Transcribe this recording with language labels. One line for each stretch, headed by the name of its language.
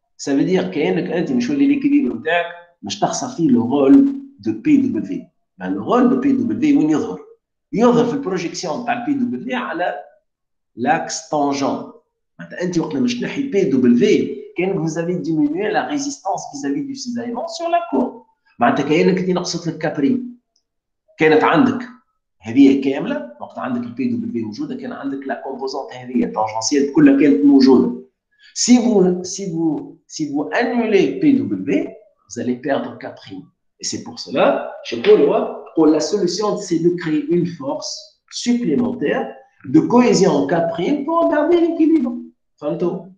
French: Ça veut dire
Arabic: كأنك أنت مش ولي l'équilibre بتاعك مش تخسر فيه
French: le rôle de PW. Ben, le rôle de PW
Arabic: وين يظهر؟ يظهر في البروجيكسيون بتاع PW على
French: l'axe tangent.
Arabic: معناتها أنت وقت مش تنحي PW كأنك
French: vous avez diminué la résistance vis-à-vis du cisaillement sur la courbe.
Arabic: معناتها كأنك أنت نقصت لك كابري. كانت عندك هذه كاملة وقت عندك البي دبليو موجودة كان عندك لا كومبوزونت هذه التانجنسيال كلها كانت موجودة.
French: Si vous annulez PW, vous allez perdre K'. Et c'est pour cela, chez Paul, la solution, c'est de créer une force supplémentaire de cohésion K' pour garder l'équilibre. Fanto.